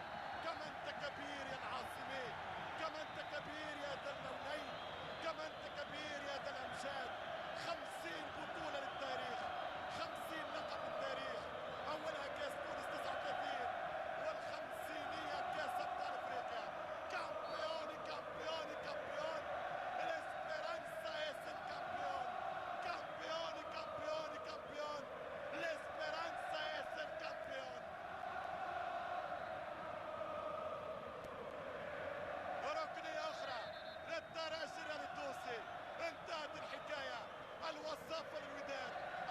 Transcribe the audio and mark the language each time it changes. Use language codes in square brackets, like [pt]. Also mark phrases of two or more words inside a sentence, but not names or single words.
[ar] كما أنت كبير يا العاصمي، كما أنت كبير يا ذا اللونين، كما أنت كبير يا ذا الأمجاد. 50 بطولة للتاريخ، 50 لقب للتاريخ. أولها كأس تونس 39، والخمسينية كأس أبطال أفريقيا. [es] كامبيون الإسبيرانسا es el campeón. كامبيون الإسبيرانسا es el campeón. [ar] ركنية أخرى للترجي التونسي. انتهت الحكاية، الوصافة للوداد.